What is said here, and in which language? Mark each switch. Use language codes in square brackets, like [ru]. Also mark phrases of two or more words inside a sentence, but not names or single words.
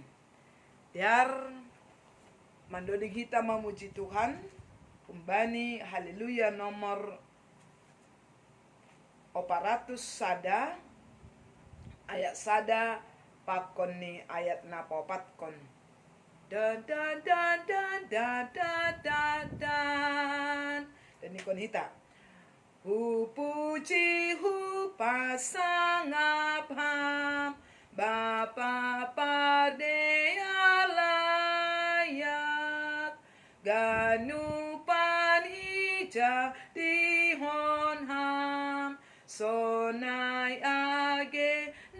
[bts] Diar mandodig [id] kita memuji Tuhan, [bts] kumbani haleluya nomor 400 sada, ayat sada pakon ni ayat na popat kon. Da da da da da da da da. Dan ni kon hita. Hupuji hupasangap ham, Bapa pardeyalayak, ganu panija dihon ham, sonai age